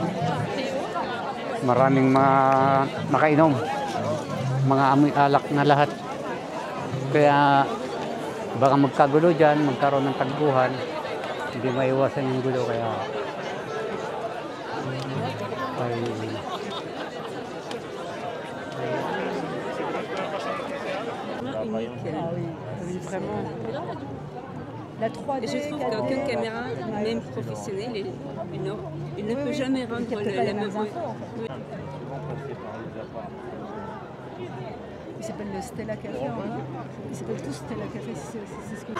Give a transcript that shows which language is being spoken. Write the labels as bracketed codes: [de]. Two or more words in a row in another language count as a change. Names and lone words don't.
[tl] Maraming mga nakainom. Mga amoy alak na lahat. Kaya baka magkagulo dyan, magkaroon ng tagbuhan. Hindi maiwasan yung gulo kaya ay [fr] Oui, vraiment. Et je trouve qu'aucune caméra, même professionnelle, il ne peut jamais rendre la même voix. Il s'appelle le Stella Café en bas. Ils s'appellent tous Stella Café, c'est ce que...